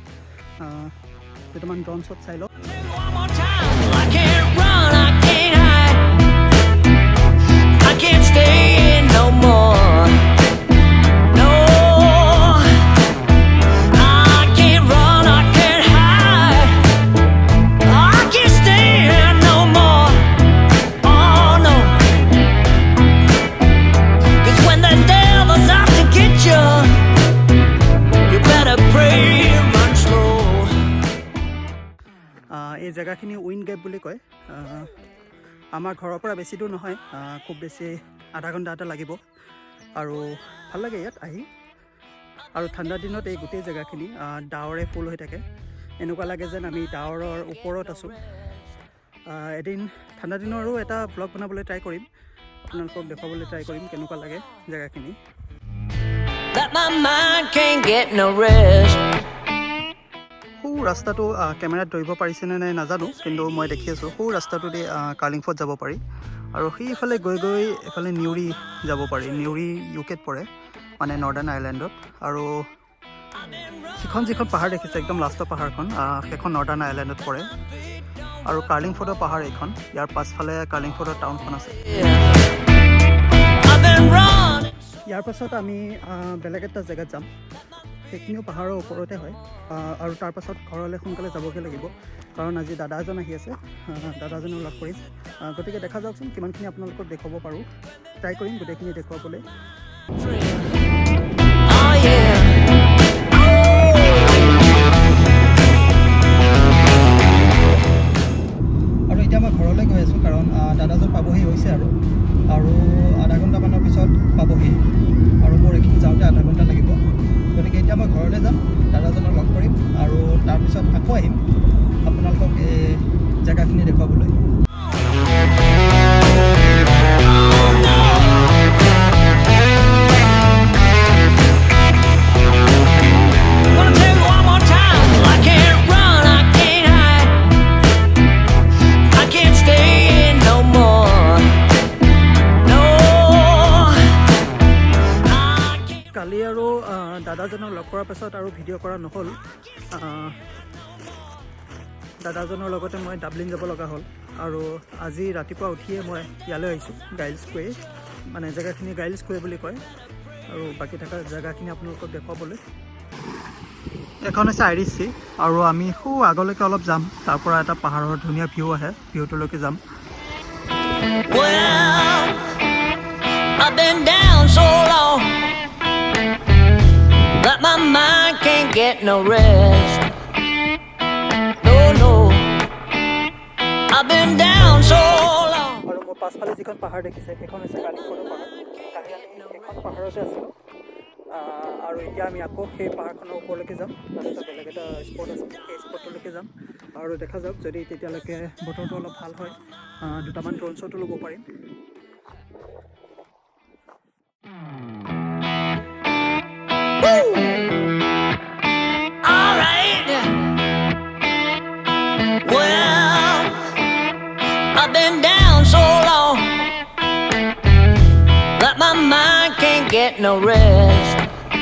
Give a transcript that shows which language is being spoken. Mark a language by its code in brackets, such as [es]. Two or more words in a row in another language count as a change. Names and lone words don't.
[as] কেইটামান [en] drone shot [as] চাই লওক। [en] One more time. I can't run, I can't hide. I can't stay in no more. No. I can't run, I can't hide. I can't stay in no more. Oh no. 'Cause when the devil's out to get you, you better pray and run slow. [as] এই জেগাখিনি উইন গেপ বুলি কয়। আমাৰ ঘৰৰ পৰা বেছি দূৰ নহয়, খুব বেছি আধা ঘণ্টা এটা লাগিব, আৰু ভাল লাগে ইয়াত আহি। আৰু ঠাণ্ডা দিনত এই গোটেই জেগাখিনি ডাৱৰে ফুল হৈ থাকে, এনেকুৱা লাগে যেন আমি ডাৱৰৰ ওপৰত আছোঁ। এদিন ঠাণ্ডা দিনৰো এটা ব্লগ বনাবলৈ ট্ৰাই কৰিম, আপোনালোকক দেখুৱাবলৈ ট্ৰাই কৰিম কেনেকুৱা লাগে জেগাখিনি। [en] That my mind can't get no rest. [as] সৌ ৰাস্তাটো কেমেৰাত ধৰিব পাৰিছেনে নাই নাজানো, কিন্তু মই দেখি আছোঁ সৌ ৰাস্তাটোদি কাৰ্লিংফৰ্ড যাব পাৰি, আৰু সেইফালে গৈ এফালে নিউৰি যাব পাৰি। নিউৰি ইউকেত পৰে, মানে নৰ্দাৰ্ণ আইলেণ্ডত। আৰু যিখন পাহাৰ দেখিছে একদম লাষ্টৰ পাহাৰখন, সেইখন নৰ্দাৰ্ণ আইলেণ্ডত পৰে। আৰু কাৰ্লিংফৰ্ডৰ পাহাৰ এইখন, ইয়াৰ পাছফালে কাৰ্লিংফৰ্ডৰ টাউনখন আছে। [en] I've been running. [as] ইয়াৰ পাছত আমি বেলেগ এটা জেগাত যাম, সেইখিনিও পাহাৰৰ ওপৰতে হয়। আৰু তাৰ পাছত ঘৰলৈ সোনকালে যাবগৈ লাগিব, কাৰণ আজি দাদা এজন আহি আছে, দাদাজনক লগ কৰিম। গতিকে দেখা যাওকচোন কিমানখিনি আপোনালোকক দেখুৱাব পাৰোঁ, ট্ৰাই কৰিম গোটেইখিনি দেখুৱাবলৈ। [en] Oh yeah. [as] আৰু এতিয়া মই ঘৰলৈ গৈ আছোঁ, কাৰণ দাদাজন পাবহি হৈছে আৰু আধা ঘণ্টামানৰ পিছত পাবহি, আৰু মোৰ এইখিনি যাওঁতে আধা ঘণ্টা লাগিব। গতিকে এতিয়া মই ঘৰলৈ যাম, দাদাজনক লগ কৰিম, আৰু তাৰপিছত আকৌ আহিম আপোনালোকক এই জেগাখিনি দেখুৱাবলৈ। [en] Gonna tell you one more time. I can't run, I can't hide. I can't stay in no more. No. I can't. [as] কালি আৰু দাদাজনক লগ কৰাৰ পাছত আৰু ভিডিঅ' কৰা নহ'ল। দাদাজনৰ লগতে মই ডাবলিন যাব লগা হ'ল, আৰু আজি ৰাতিপুৱা উঠিয়ে মই ইয়ালৈ আহিছোঁ, গাইলছ কুৱে, মানে জেগাখিনি গাইলছ কুৱে বুলি কয়, আৰু বাকী থকা জেগাখিনি আপোনালোকক দেখুৱাবলৈ। এখন হৈছে আইৰিছ চি, আৰু আমি সৌ আগলৈকে অলপ যাম, তাৰ পৰা এটা পাহাৰৰ ধুনীয়া ভিউ আহে, ভিউটোলৈকে যাম। [en] Well, I've been down so long that my mind can't get no rest. No, no, I've been down so long. [as] আৰু মোৰ পাছফালে যিখন পাহাৰ দেখিছে সেইখন হৈছে কালিংফৰ্ডৰ পাহাৰ। কালি আমি সেইখন পাহাৰতে আছিলোঁ আৰু এতিয়া আমি আকৌ সেই পাহাৰখনৰ ওপৰলৈকে যাম। তাতে এটা বেলেগ এটা স্পট আছে, সেই স্পটলৈকে যাম আৰু দেখা যাওক যদি তেতিয়ালৈকে বতৰটো অলপ ভাল হয় দুটামান [en] drone shot [as] ল'ব পাৰিম। [en] All right. Well, I've been down so long that my mind can't get no rest.